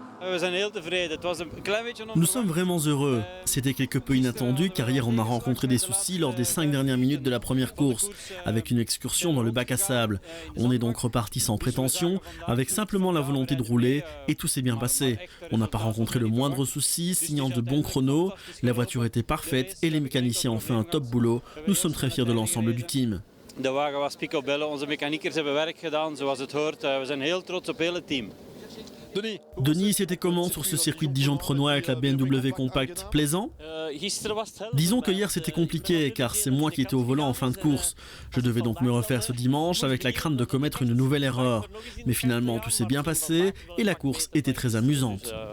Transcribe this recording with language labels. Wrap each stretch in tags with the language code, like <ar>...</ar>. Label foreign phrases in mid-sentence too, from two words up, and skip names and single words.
<fr>Nous sommes vraiment heureux. C'était quelque peu inattendu car hier on a rencontré des soucis lors des 5 dernières minutes de la première course, avec une excursion dans le bac à sable. On est donc reparti sans prétention, avec simplement la volonté de rouler et tout s'est bien passé. On n'a pas rencontré le moindre souci, signant de bons chronos, la voiture était parfaite et les mécaniciens ont fait un top boulot. Nous sommes très fiers de l'ensemble du team.</fr> <nl>De wagen was picobello, onze mechaniekers hebben werk gedaan zoals het hoort. We zijn heel trots op heel het team.</nl> <fr>Denis, c'était comment sur ce circuit de Dijon-Prenois avec la BMW Compact? Plaisant? Disons que hier c'était compliqué car c'est moi qui étais au volant en fin de course. Je devais donc me refaire ce dimanche avec la crainte de commettre une nouvelle erreur. Mais finalement tout s'est bien passé et la course était très amusante.</fr>